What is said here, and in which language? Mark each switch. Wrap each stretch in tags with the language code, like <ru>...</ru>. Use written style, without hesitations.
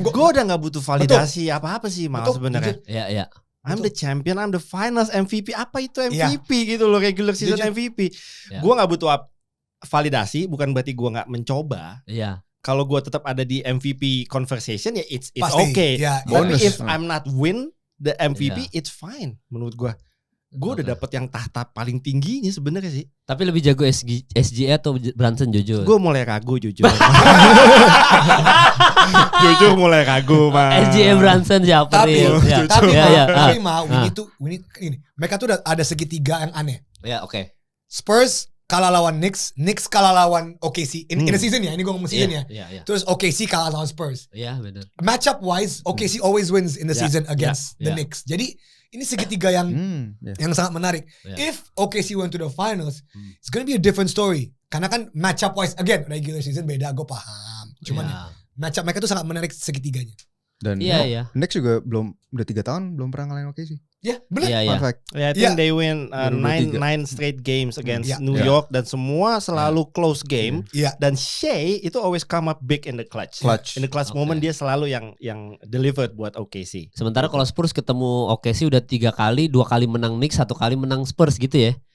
<id>gue udah nggak butuh validasi apa-apa sih malah sebenarnya. Iya.</id> <en>I'm the champion, I'm the finals MVP.</en> <id>Apa itu MVP gitu loh, regular season MVP. Ya. Gue nggak butuh validasi, bukan berarti gue nggak mencoba. Iya. Kalau gue tetap ada di MVP conversation ya</id> <en>it's</en> <id>Pasti,</id> <en>okay.</en> <id>ya. Tapi</id> <en>Bonus. if I'm not win the MVP, it's fine</en> <id>menurut gue. Gue udah dapet yang tahta paling tingginya sebenarnya sih. Tapi lebih jago SGA atau Brunson jujur? Gue mulai ragu jujur. Jujur mulai ragu mah. SGA Brunson siapa? Tapi, Real? Ya. tapi Ya.</id> <en>we need</en> <id>ini. Mereka tuh ada segitiga yang aneh. Ya, oke. Spurs kalah lawan Knicks kalah lawan OKC</id> <en>in the season</en> <id>ya. Ini gue ngomong season ya. Iya. Terus OKC kalah lawan Spurs. Iya, benar.</id> <en>Matchup wise, OKC always wins in the season against the Knicks.</en> <id>Jadi ini segitiga yang sangat menarik.</id> <en>Yeah. If OKC went to the finals, it's gonna be a different story.</en> <id>Karena kan matchup wise again regular season beda, gue paham. Cuman matchup mereka tuh sangat menarik segitiganya. Dan Knicks juga udah 3 tahun belum pernah ngalahin OKC. Ya, benar. Iya.</id> <en>Yeah, I think they win 9 straight games against New York</en> <id>dan semua selalu</id> <en>close game.</en> <id>Dan Shea itu</id> <en>always come up big in the clutch. In the clutch moment</en> <id>dia selalu yang delivered buat</id> <en>OKC.</en> <id>Sementara kalau Spurs ketemu OKC udah 3 kali, 2 kali menang Knicks, 1 kali menang Spurs gitu ya.</id>